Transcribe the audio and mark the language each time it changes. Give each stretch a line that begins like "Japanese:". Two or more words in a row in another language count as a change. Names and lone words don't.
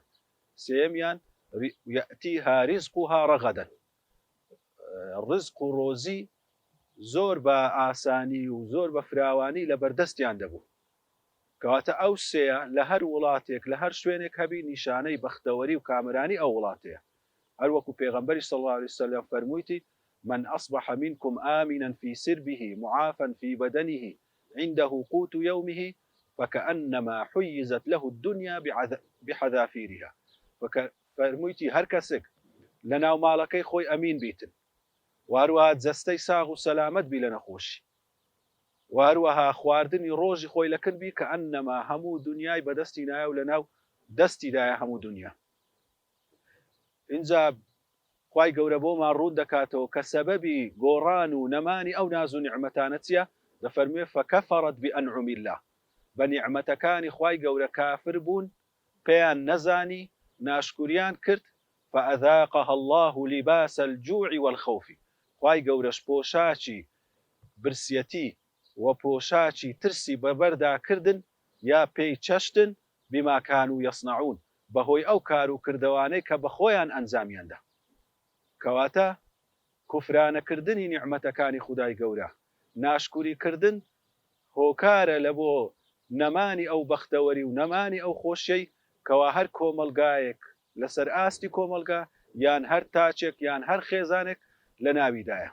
Central Kurdish: سێمیان
Arabic: یەئتیها ریزقها ڕەغەدەن،
Central Kurdish: ڕزق و ڕۆزی زۆر بە ئاسانی و زۆر بە فراوانی لە بەردەستیان دەبوو. کەواتە ئەو سێە لە هەر وڵاتێک لە هەر شوێنێک هەبی نیشانەی بەختەوەری و کامرانی ئەو وڵاتەیە. هەر وەکو پێغەمبەری
Arabic: صلی الله عليه وسلم فەرموویتی من أصبح منكم آمنا في سربه معافا في بدنه عنده قوت يومه فكأنما حيزت له الدنيا بحذافيرها.
Central Kurdish: فەرموویتی هەر کەسێک لە ناو ماڵەکەی خۆی ئەمین بیتن، واروها جەستەی ساغ و سەلامەت بی لە نەخۆشی، واروها خواردنی ڕۆژی خۆی لەکن بی کە ئەنەما هەموو دنیای بەدەستی نایە و لە ناو دەستیدایە هەموو دنیا. اینجا خوای گەورە بۆمان ڕوون دەکاتەوە کە سەبەبی گۆڕان و نەمانی ئەو ناز و نیعمەتانە چییە؟ دەفەرموێ
Arabic: فەکەفەڕەت بئەنعوم الله،
Central Kurdish: بە نیعمەتەکانی خوای گەورە کافر بوون، پێیان نەزانی، ناشکوریان کرد،
Arabic: فأذاقها الله لباس الجوع والخوف.
Central Kurdish: خوای گەورەش پۆشاچی برسیەتی و پۆشاچی ترسی بەبەردا کردن یا پێی چەشتن
Arabic: بما كانوا يصنعون،
Central Kurdish: بەهۆی ئەو کار و کردەوانەی کە بە خۆیان ئەنجامیاندا. کەواتە کوفرانەکردنی نیعمەتەکانی خودای گەورە، ناشکوریکردن هۆکارە لە بۆ نەمانی ئەو بەختەوەری و نەمانی ئەو خۆشیەی کەوا هەر کۆمەلگایەک لەسەر ئاستی کۆمەلگا یان هەر تاچێک یان هەر خێزانێک لە ناویدایە.